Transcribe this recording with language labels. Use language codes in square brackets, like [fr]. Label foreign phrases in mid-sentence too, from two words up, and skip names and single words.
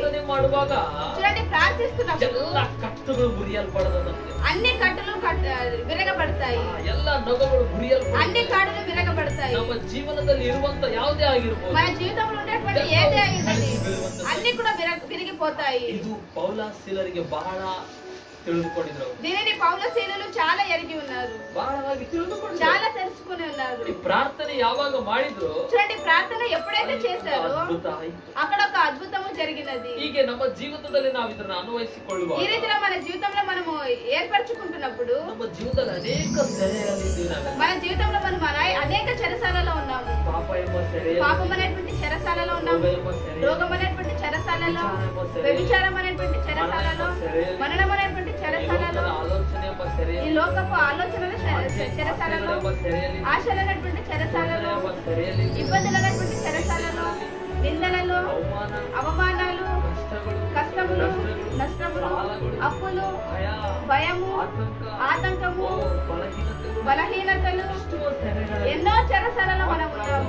[te] చూడండి, ప్రార్థిస్తున్నప్పుడు అన్ని కట్టులు విరగబడతాయి, అన్ని కాడులు విరగబడతాయి. మన జీవితంలో ఉండేటువంటి ఏదే అయింది అన్ని కూడా విరిగిపోతాయి. [kn] ಪೌಲಶೀಲರಿಗೆ ಬಹಳ ತಿಳಿದುಕೊಂಡಿದ್ರು, [te] దీనిని పౌలశీలులు చాలా ఎరిగి ఉన్నారు, [kn] ಬಹಳವಾಗಿ ತಿಳಿದುಕೊಂಡು [te] చాలా తెలుసుకుని ఉన్నారు. [kn] ಈ ಪ್ರಾರ್ಥನೆ ಯಾವಾಗ ಮಾಡಿದ್ರು, [te] చూడండి, ప్రార్థన ఎప్పుడైతే చేశారో [kn] ಅದ್ಭುತ ಆಯಿತು, [te] అక్కడ ఒక అద్భుతము జరిగినది. [kn] ಹೀಗೆ ನಮ್ಮ ಜೀವಿತದಲ್ಲಿ ನಾವು ಇದನ್ನ ಅನ್ವಯಿಸಿಕೊಳ್ಳುವ, [te] ఈ రీతిలో మన జీవితంలో మనము ఏర్పరచుకుంటున్నప్పుడు [kn] ನಮ್ಮ ಜೀವಿತದಲ್ಲಿ ಅನೇಕ ಸೆರೆಯಲ್ಲಿದ್ದೀವಿ. [te] మన జీవితంలో మనం అనేక చెరసాలలో ఉన్నాము. [kn] ಪಾಪ ಎಂಬ ಸೆರೆ, [te] పాపం అనేటువంటి చెరసాలలో ఉన్నాము, రోగం అనేటువంటి చెరసాలలో, వ్యభిచారం అనేటువంటి చెరసాలలో, మరణం అనేటువంటి చెరసాలలో, ఆలోచన యొక్క ఈ [kn] సెರೆಯಲ್ಲಿ, [te] లోకపు ఆలోచనల చెరసాలలో, [kn] సెరెಯಲ್ಲಿ, [te] ఆశలైనటువంటి చెరసాలలో, [kn] సెరెಯಲ್ಲಿ, [te] ఇబ్బందులైనటువంటి చెరసాలలో, నిందలలో, అవమానాలు, కష్టములు, నష్టములు, అప్పులు, భయము, ఆతంకము, బలహీనతలు, ఎన్నో చెరసాలలో మనం ఉన్నాము.